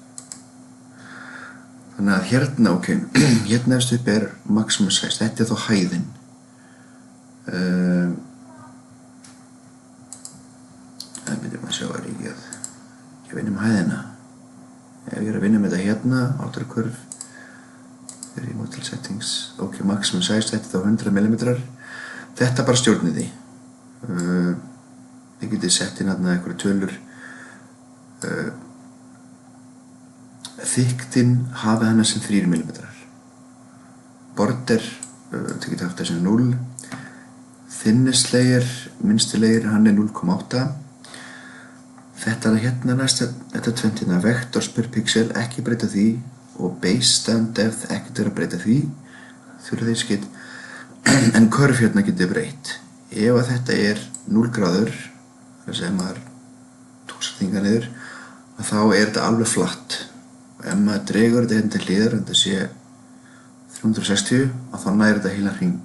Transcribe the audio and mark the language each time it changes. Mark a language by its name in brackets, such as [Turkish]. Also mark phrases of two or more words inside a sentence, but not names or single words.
[Icelandic] Þannig að ok, efst upp er [English] maximum size, [Icelandic] þetta er þá hæðin. Það myndir maður sjá að ég að vinna með hæðina. Ef ég er að vinna með þetta [English] outer curve, [Icelandic] er í [English] model settings, [Icelandic] ok, [English] maximum size, [Icelandic] þetta er þá 100 mm. Þetta bara stjórnir því. Þið getið sett inn einhverja tölur. Þykktin hafi hana sem 3 mm. Border, þið getið haft það sem 0. [English] Thinnest layer, [Icelandic] minnsti layer, hann er 0,8. Þetta næst, þetta 20 [English] vectors per pixel, [Icelandic] ekki breyta því. Og [English] base stand depth, [Icelandic] ekkert vera að breyta því. Þurfa því skitt. En curve getið breytt. Ef að þetta er 0 gráður, það sem maður tóksatinga niður, þá er þetta alveg flatt. Ef maður dregur þetta til hliðar, þetta sé 360, þá nær þetta heila hring.